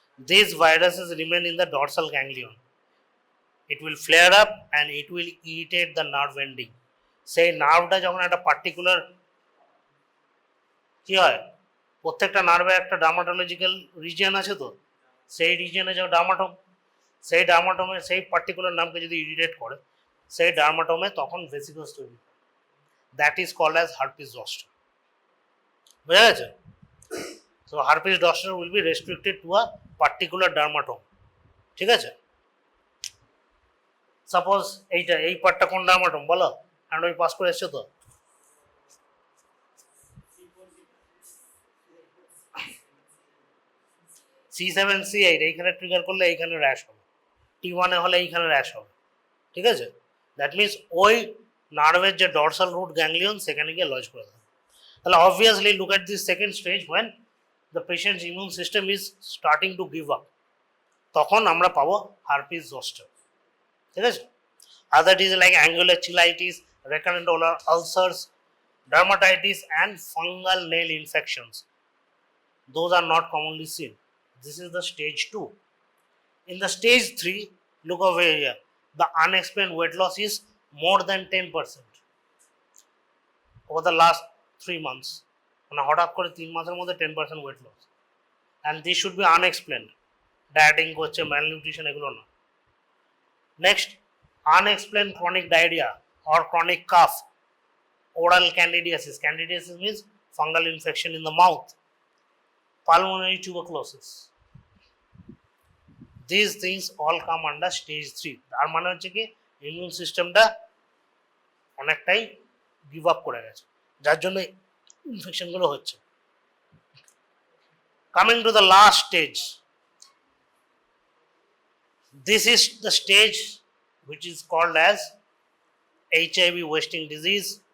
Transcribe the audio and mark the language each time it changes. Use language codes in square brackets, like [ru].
[en] These viruses remain in the dorsal ganglion. It will flare up and it will irritate the nerve ending. [bn] সেই নার্ভটা যখন একটা particular কি হয়, প্রত্যেকটা নার্ভে একটা ডার্মাটোলজিক্যাল রিজিয়ন আছে, তো সেই রিজিয়নে যে সেই ডার্মাটোমে সেই পার্টিকুলার নার্ভকে যদি ইরিটেট করে সেই ডার্মাটোমে তখন ভেসিকলস তৈরি হয়। [en] That is called as herpes zoster. [bn] বুঝা গেছে? [en] So herpes zoster will be restricted to a particular dermatome. [bn] ঠিক আছে? সাপোজ এই পার্টটা কোন ডার্মাটোম বলো, আমরা পাস করে এসছো তো। C7 C8 এইখানে ট্রিগার করলে এইখানে র্যাশ হবে, T1 এ হলে এইখানে র্যাশ হবে। ঠিক আছে? দ্যাট মিনস ওই নার্ভের যে ডরসাল রুট গ্যাংলিয়ন সেখানে গিয়ে লজ করে দেবে। [en] তাহলে obviously look at this second stage when the patient's immune system is starting to give up, [bn] তখন আমরা পাবো [en] Herpes zoster. [bn] ঠিক আছে? [en] Other diseases like angular cheilitis, recurrent oral ulcers, dermatitis and fungal nail infections, those are not commonly seen. This is the stage 2. In the stage 3, look over here, the unexplained weight loss is more than 10% over the last 3 months. [bn] মানে হঠাৎ করে 3 মাসের মধ্যে [en] 10% weight loss, and this should be unexplained. [bn] Dieting করছে, malnutrition এগুলো না। [en] Next, unexplained chronic diarrhea or chronic cough, oral candidiasis. Candidiasis means fungal infection in the mouth, pulmonary tuberculosis. These things all come under stage 3. [bn] তার মানে হচ্ছে কি immune সিস্টেমটা অনেকটাই give up করে গেছে, যার জন্য ইনফেকশনগুলো হচ্ছে। [en] Coming to the last stage, this is the stage which is called as HIV wasting disease.